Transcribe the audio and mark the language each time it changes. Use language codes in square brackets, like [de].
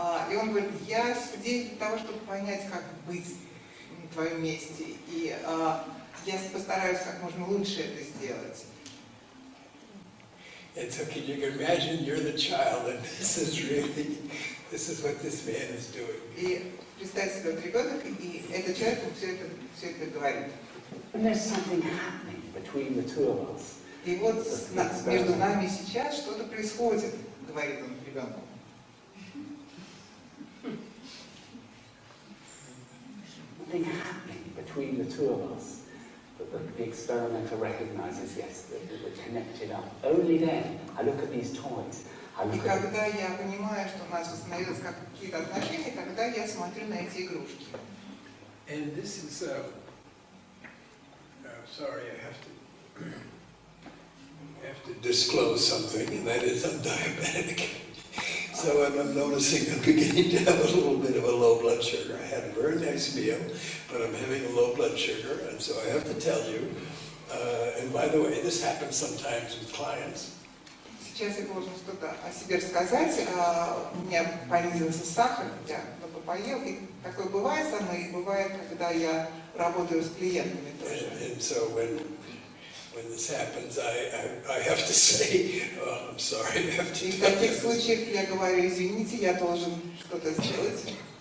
[ru] И он говорит, я здесь для того, чтобы понять, как быть на твоем месте. И я постараюсь как можно лучше это сделать. [en] And so can you imagine you're the child, and this is what this man is doing. [ru] И представь себе, вот ребенок, и этот человек все это говорит. [en] And there's something happening between the two of us. [ru] И вот между нами сейчас что-то происходит, говорит он ребенку. [en] Something happening between the two of us that the experimenter recognizes, yes, that we're connected up. Only then, I look at these toys. [ru] И когда я понимаю, что у нас установилось какие-то отношения, тогда я смотрю на эти игрушки. [en] And this is, sorry, I have to disclose something, and that is I'm diabetic. So I'm noticing I'm beginning to have a little bit of a low blood sugar. I had a very nice meal, but I'm having a low blood sugar, and so I have to tell you, and by the way, this happens sometimes with clients. [ru] Сейчас я должен что-то о себе рассказать. У меня понизился сахар, я много поел, и такое бывает со мной, и бывает, когда я работаю с клиентами тоже. [en] And so when this happens, I have to say, oh, I'm sorry, I have to [ru] И в [en] tell [ru] таких [en] you. [ru] случаях я говорю, извините, я должен что-то сделать.